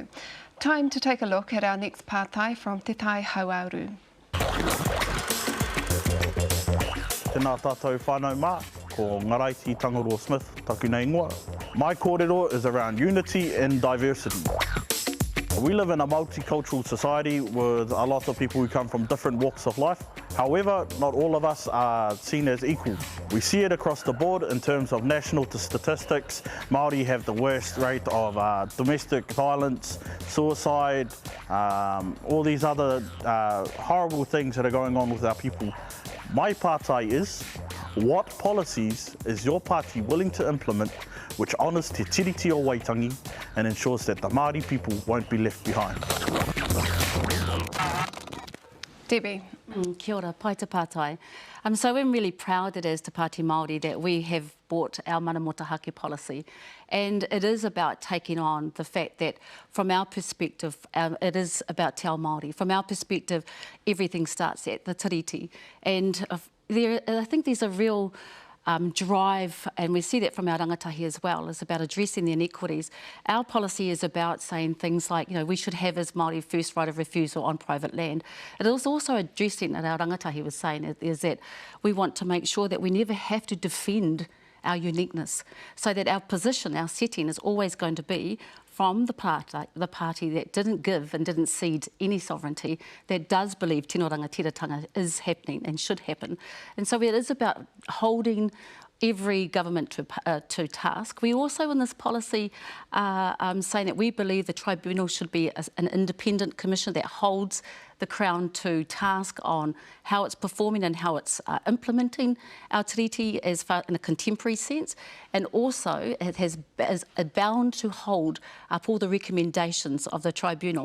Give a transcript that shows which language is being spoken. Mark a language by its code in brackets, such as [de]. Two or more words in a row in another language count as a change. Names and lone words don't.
[en] Time to take a look at our next pātai from te Tai Hauāuru. [mi] Tēnā tātou whānau mā, ko Ngaraiti Tangaroa Smith, taku nei ingoa. [en] My kōrero is around unity and diversity. We live in a multicultural society with a lot of people who come from different walks of life. However, not all of us are seen as equal. We see it across the board in terms of national statistics. Māori have the worst rate of domestic violence, suicide, all these other horrible things that are going on with our people. My pātai is, what policies is your party willing to implement which honours te tiriti o Waitangi and ensures that the Māori people won't be left behind? Debbie. [mi] Kia ora, pai te pātai. [en] So we're really proud it is Te Pāti Māori that we have brought our [mi] mana motahake [en] policy, and it is about taking on the fact that from our perspective it is about [mi] te ao Māori. [en] From our perspective everything starts at the tiriti, and I think there's a real drive, and we see that from our rangatahi as well, is about addressing the inequities. Our policy is about saying things like, we should have as Māori first right of refusal on private land. It is also addressing, and our rangatahi was saying, is that we want to make sure that we never have to defend our uniqueness, so that our position, our setting is always going to be from the party that didn't give and didn't cede any sovereignty, that does believe [mi] tino rangatiratanga [en] is happening and should happen. And so it is about holding every government to task. We also, in this policy, are saying that we believe the tribunal should be an independent commission that holds the Crown to task on how it's performing and how it's implementing our treaty as far in a contemporary sense, and also it is bound to hold up all the recommendations of the tribunal.